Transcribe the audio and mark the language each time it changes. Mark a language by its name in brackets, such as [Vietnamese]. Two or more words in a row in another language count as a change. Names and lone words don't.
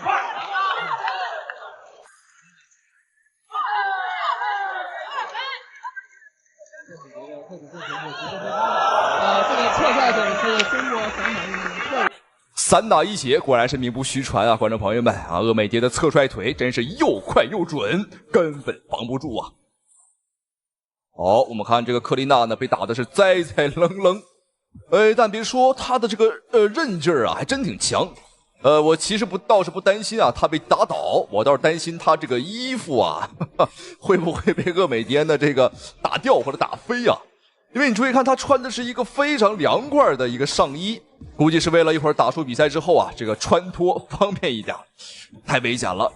[Chinese] 這個側踹腿是中國散打運動的特點。散打一姐果然是名不虛傳觀眾朋友們鄂美蝶的側踹腿真是又快又準，根本防不住好，我們看這個科利納呢被打的是栽栽愣愣，但別說他的這個韌勁還真挺強。我其實倒是不擔心他被打倒，我倒是擔心他這個衣服會不會被鄂美蝶呢這個打掉或者打飛因為你注意看他穿的是一個非常涼快的一個上衣，估計是為了一會兒打出比賽之後這個穿脫方便一點，太危險了。